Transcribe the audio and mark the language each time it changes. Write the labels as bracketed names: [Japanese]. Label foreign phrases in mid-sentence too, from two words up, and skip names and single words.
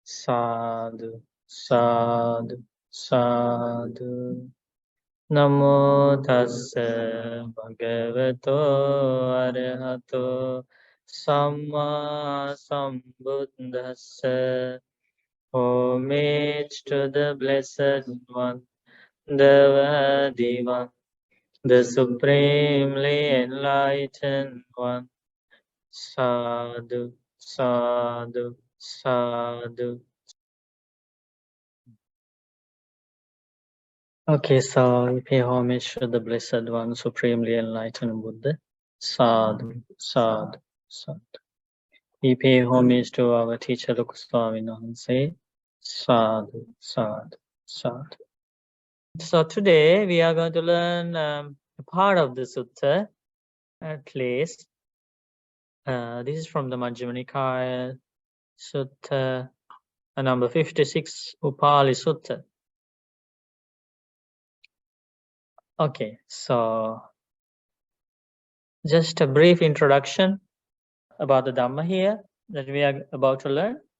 [Pali] Sadhu, sadhu, sadhu. Namo tassa bhagavato arahato samma sambuddhassa. [English] Homage to the Blessed One, the Worthy One, the Supremely Enlightened One. [Pali] Sadhu, sadhu, sadhu. [English] Okay, so we pay homage to the Blessed One, Supremely Enlightened Buddha. [Pali] Sadhu, sadhu, sadhu. [English] We pay homage to our teacher Lokuswami Nahanse. [Pali] Sadhu, sadhu, sadhu. [English] So today we are going to learn a part of the sutta, at least. This is from the Majjhima Nikaya, Sutta number 56, Upāli Sutta. Okay, so just a brief introduction about the Dhamma here that we are about to learn.